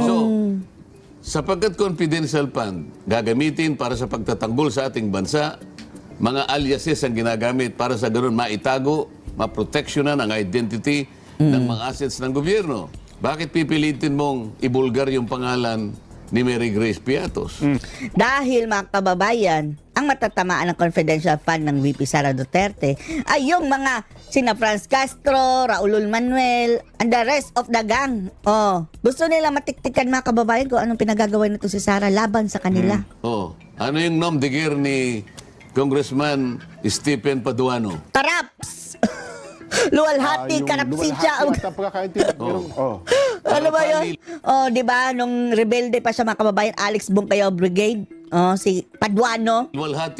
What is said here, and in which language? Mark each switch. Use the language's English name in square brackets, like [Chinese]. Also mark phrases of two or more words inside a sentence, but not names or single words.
[Filipino] So, sapagkat [English] confidential fund, [Filipino] gagamitin para sa pagtatanggol sa ating bansa, mga aliases ang ginagamit para sa ganoon maitago, maproteksyonan ang identity ng mga assets ng gobyerno. Bakit pipilitin mong ibulgar yung pangalan ni Mary Grace Piatos? Dahil mga kababayan, ang matatamaan ng [English] confidential fund [Filipino] ng VP Sara Duterte ay yung mga sina Franz Castro, Raul Manuel, [English] and the rest of the gang. [Filipino] Gusto nila matiktikan mga kababayan kung anong pinagagawa nito si Sara laban sa kanila. Ano yung [French] nom de guerre [Filipino] ni Congressman Stephen Paduano? Karaps! Luwalhati, karapsitsa. Ano ba yun? Di ba, nung rebelde pa siya mga kababayan, Alex Bungkayaw Brigade, si Paduano. Luwalhati.